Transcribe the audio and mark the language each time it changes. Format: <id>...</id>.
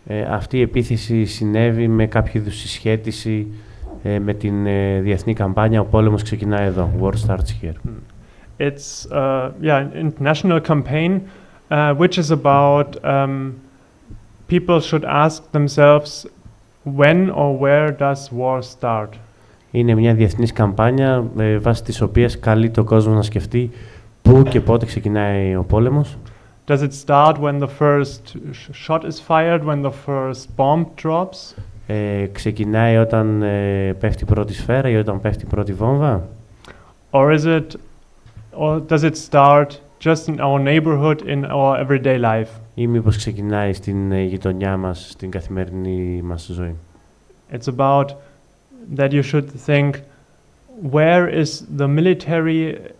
<el>Αυτή η επίθεση συνέβη με κάποιο είδους συσχέτιση με την διεθνή καμπάνια. Ο πόλεμος ξεκινάει εδώ.</el> <en>War starts here. It's an international campaign which is about people should ask themselves when or where does war start.</en> <el>Είναι μια διεθνής καμπάνια βάσει της οποίας καλεί τον κόσμο να σκεφτεί πού και πότε ξεκινάει ο πόλεμος.</el> <en>Does it start when the first shot is fired, when the first bomb drops?</en> <el>Ξεκινάει όταν πέφτει η πρώτη σφαίρα ή όταν πέφτει η πρώτη βόμβα?</el> <en>Or does it start just in our neighborhood, in our everyday life?</en> <el>Ή μήπως ξεκινάει στην γειτονιά μας, στην καθημερινή μας ζωή?</el> <en>It's about that you should think, where is the military?</en>